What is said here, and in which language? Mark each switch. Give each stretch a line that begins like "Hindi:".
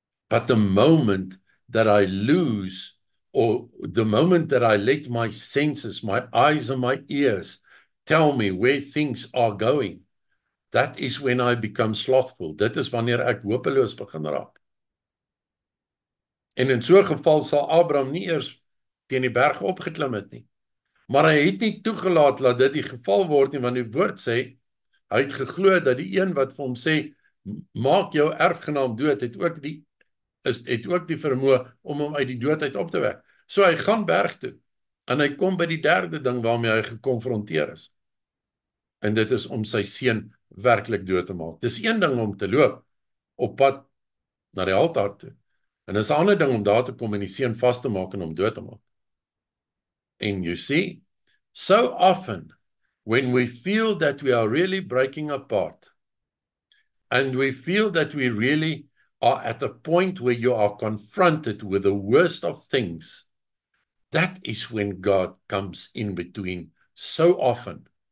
English: But the moment that I lose, or the moment that I let my senses, my eyes and my ears tell me where things are going, that is when I become slothful.
Afrikaans: Dit is wanneer ek hopeloos begin raak. En in so 'n geval sal Abraham nie eers teen die berg opgeklim het nie. Maar hy het nie toegelaat dat dit die geval word nie, want die woord sê, hy het geglo dat die een wat vir hom sê, maak jou erfgenaam dood, het ook die vermoë om hom uit die dood uit op te wek. So hy gaan berg toe, en hy kom by die 3de ding waarmee hy gekonfronteer is. En dit is om sy seun werklik dood te maak. Dis een ding om te loop op pad na die altaar toe. En dis 'n ander ding om daar te kom en die seun vas te maak en hom dood te maak.
English: And you see, so often when we feel that we are really breaking apart, and we feel that we really are at a point where you are confronted with the worst of things, that is when God comes in between so often.